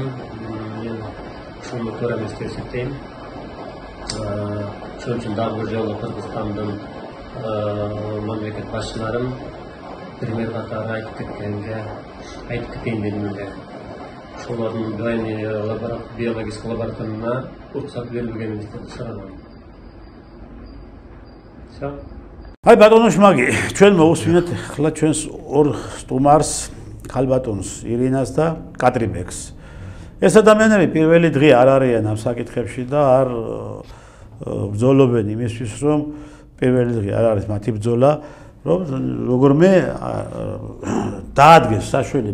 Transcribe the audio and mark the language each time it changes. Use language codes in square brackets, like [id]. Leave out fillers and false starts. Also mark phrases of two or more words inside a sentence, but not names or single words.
[ky] Мен ушуну туура эмес деп эсептейм. Ошон үчүн дагы бир жолу Кыргызстандын мамлекет башчыларын пример катары айтып кетейин дедим эле. Ошолордун биологический лабораториясына уруксат берилгенин суранам. [ru] Всё. [ka] Აი ბატონო შმაგი, ჩვენ მოვუსმინეთ ახლა ჩვენს ორ სტუმარს, ხალბატონს ირინას და კატრიბექს. ეს ადამიანები პირველი დღე არ არიან ამ საკითხებში და არ ბრძოლობენ იმისთვის, რომ პირველი დღე არ არის მათი ბრძოლა, რომ როგორმე დაადგეს საშველი